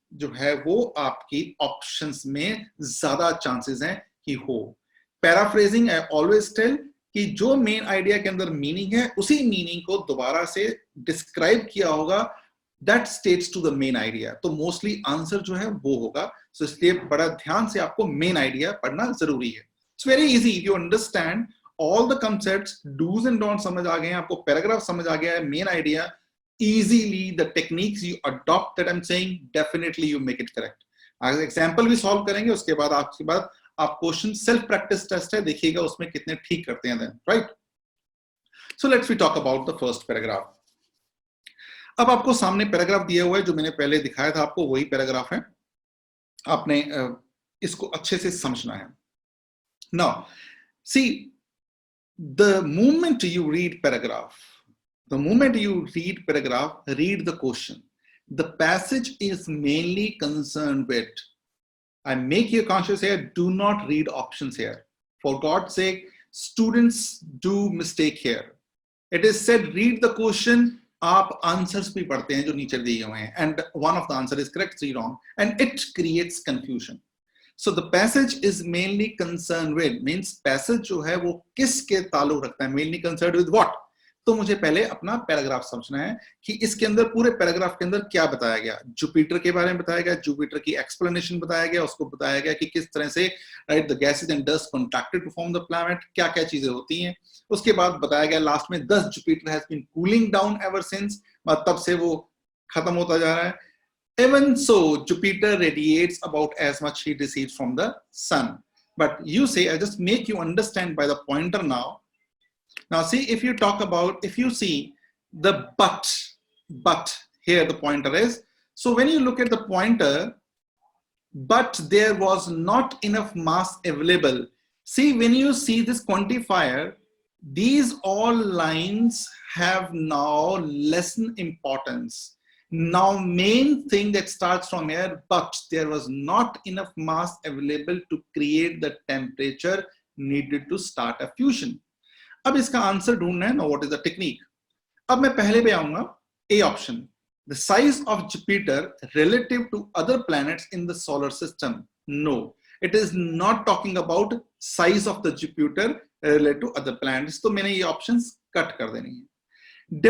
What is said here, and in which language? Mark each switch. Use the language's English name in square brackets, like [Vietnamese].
[Hindi] जो है वो आपकी ऑप्शंस में ज्यादा चांसेस हैं कि हो। पैराफ्रेजिंग, [English] I always tell [Hindi] कि जो मेन आइडिया के अंदर मीनिंग है उसी मीनिंग को दोबारा से डिस्क्राइब किया होगा, [English] that states to the main idea, [Hindi] तो मोस्टली आंसर जो है वो होगा। सो इसलिए बड़ा ध्यान से आपको मेन आइडिया पढ़ना जरूरी है। [English] it's very easy if you understand all the concepts, [Hindi] dos and don't समझ आ गए हैं, आपको पैराग्राफ समझ आ गया है, main idea, [English] easily the techniques you adopt that I'm saying, definitely you make it correct. [Hindi] अगर एग्जाम्पल भी सॉल्व करेंगे उसके बाद आप क्वेश्चन सेल्फ प्रैक्टिस टेस्ट है, देखिएगा उसमें कितने ठीक करते हैं then, right. [English] So let's we talk about the first paragraph. [Hindi] अब आपको सामने पैराग्राफ दिया हुआ है, जो मैंने पहले दिखाया था आपको वही पैराग्राफ है, आपने इसको अच्छे से समझना है। [English] Now see, the moment you read paragraph, the moment you read paragraph, read the question. The passage is mainly concerned with, I make you conscious here, do not read options here. For God's sake, students do mistake here. It is said, read the question, [Hindi] आप answers भी पढ़ते हैं जो नीचे दिए हुए हैं, [English] and one of the answer is correct, 3 wrong, and it creates confusion. So the passage is mainly concerned with, means [Hindi] passage जो है वो किसके ताल्लुक रखता है, [English] mainly concerned with what? [Hindi] तो मुझे पहले अपना पैराग्राफ समझना है कि इसके अंदर, पूरे पैराग्राफ के अंदर क्या बताया गया। जुपिटर के बारे में बताया गया, जुपिटर की एक्सप्लेनेशन बताया गया, उसको बताया गया कि किस तरह से [English] right the gases and dust contracted to form the planet, [Hindi] क्या क्या चीजें होती हैं। उसके बाद बताया गया लास्ट में, [English] thus Jupiter has been cooling down ever since, [Hindi] तब से वो खत्म होता जा रहा है। [English] Even so, Jupiter radiates about as much heat received from the sun. But you say, I just make you understand by the pointer now. Now see, if you talk about, if you see the but here the pointer is, so when you look at the pointer, but there was not enough mass available. See, when you see this quantifier, these all lines have now lesson importance. Now main thing that starts from here, but there was not enough mass available to create the temperature needed to start a fusion. [Hindi] अब इसका answer ढूंढना है ना, [English] What is the technique. [Hindi] अब मैं पहले पे आऊंगा, [English] A option, the size of Jupiter relative to other planets in the solar system. No, it is not talking about size of the Jupiter relative to other planets, [Hindi] तो मैंने ये options cut कर देनी है।